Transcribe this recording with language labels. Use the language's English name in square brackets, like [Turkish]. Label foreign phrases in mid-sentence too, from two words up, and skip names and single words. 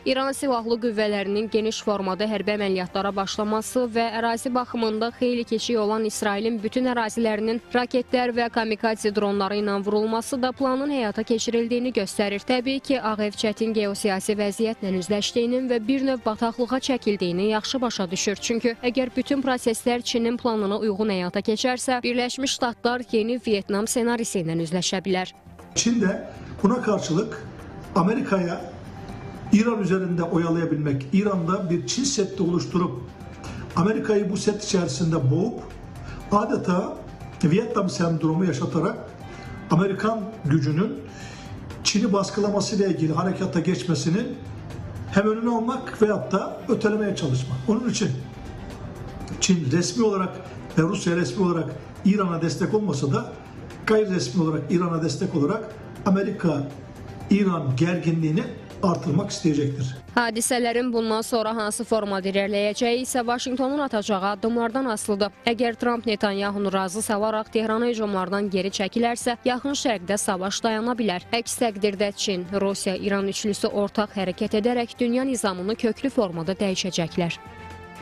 [Azerbaijani] İran silahlı qüvvələrinin geniş formada hərbi əməliyyatlara başlaması və ərazi baxımında xeyli kiçik olan İsrailin bütün ərazilərinin raketlər və kamikaze dronları ilə vurulması da planın həyata keçirildiyini göstərir. Təbii ki, Ağ Ev çətin geosiyasi vəziyyətlə üzləşdiyinin və bir növ bataqlığa çəkildiyini yaxşı başa düşür. Çünki əgər bütün proseslər Çinin planına uyğun həyata keçərsə, Birləşmiş Ştatlar yeni Vietnam senarisi ilə üzləşə bilər. [Turkish] Çin de buna karşılık Amerika'ya İran üzerinde oyalayabilmek, İran'da bir Çin seti oluşturup Amerika'yı bu set içerisinde boğup adeta Vietnam sendromu yaşatarak Amerikan gücünün Çin'i baskılamasıyla ilgili harekata geçmesinin hem önünü almak veyahut da ötelemeye çalışmak. Onun için Çin resmi olarak ve Rusya resmi olarak İran'a destek olmasa da gayri resmi olarak İran'a destek olarak Amerika-İran gerginliğini artırmak isteyecektir. [Azerbaijani] Hadisələrin bundan sonra hansı formada irəliləyəcəyi isə Vaşinqtonun atacağı addımlardan asılıdır. Əgər Tramp Netanyahunu razı salaraq Tehrana hücumlardan geri çəkilərsə, yaxın şərqdə savaş dayana bilər. Əks təqdirdə Çin, Rusiya, İran üçlüsü ortaq hərəkət edərək dünya nizamını köklü formada dəyişəcəklər.